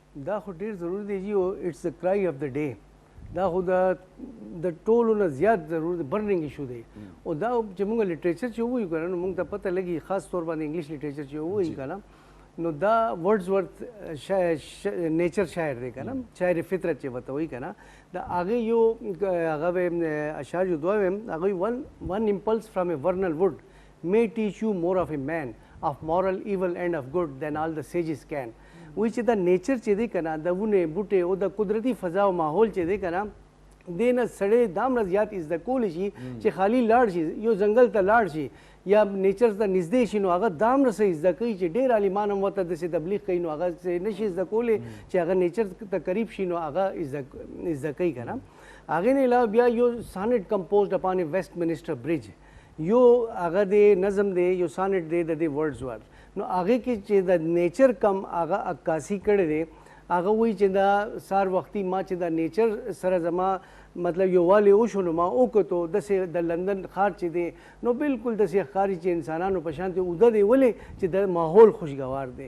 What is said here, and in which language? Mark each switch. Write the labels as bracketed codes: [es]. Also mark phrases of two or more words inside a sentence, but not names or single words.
[ps] دا خو ډېر ضروري دی جی، [en] it's the cry of the day. [ps] دا خو د ټولو نه زیات ضروري [en] burning issue [ps] دی. او دا چې موږ لټریچر چې ووایو که نه، نو موږ ته پته لګي، خاص طور باندې [en] English literature [ps] چې ووایي که نه، نو دا ورڈزورتھ نیچر شاعر دی کنه شاعر فطرت چې وته وی کنه دا هغه یو هغه اشعار یو دوه هغه [en] one impulse from a vernal wood may teach you more of a man of moral evil and of good than all the sages can. [ps] وی چې دا نیچر چې دی کنه د ونه بوټي او د قدرتی فضا او ماحول چې دی کنه دینه سړی دامره زیات از د کول شي چې خالی لاړ شي یو ځنګل ته لاړ شي یا نیچر ته نږدې شي نو هغه دامره سه از د کوي چې ډیر عالمان هم وته د تبلیغ کوي نو هغه نشي از د کول چې هغه نیچر ته قریب شي نو هغه از د کوي کنه هغه نه علاوه بیا یو سانټ کمپوزډ اپان ا ویسٹ منسٹر برج یو هغه د نظم دی یو سانټ دی د ورډزورث نو هغه کې چې د نیچر کم هغه عکاسی کړی دی هغه وایي چې دا سار وختي ما چې د نیچر سره زما مطلب یووالی وشو نو ما وکتو داسې د لندن ښار چې دی نو بالکل داسې ښکاري چې انسانانو په شان اوده دی ولې چې د ماحول خوشګوار دی